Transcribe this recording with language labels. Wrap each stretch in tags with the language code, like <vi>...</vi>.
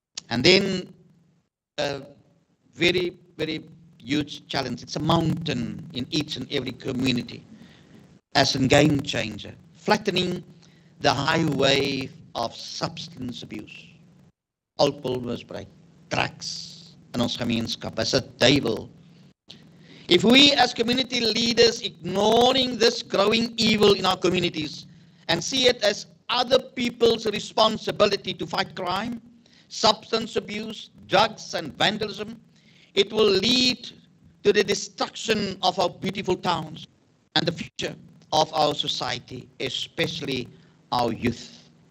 <en>And then a very, very huge challenge. It's a mountain in each and every community as a game changer, flattening the highway of substance abuse.</en> <af>Alcoholmisbruik, drugs in ons gemeenskap is 'n duiwel.</af> <en>If we as community leaders ignoring this growing evil in our communities and see it as other people's responsibility to fight crime, substance abuse, drugs, and vandalism, it will lead to the destruction of our beautiful towns and the future of our society, especially our youth.</en>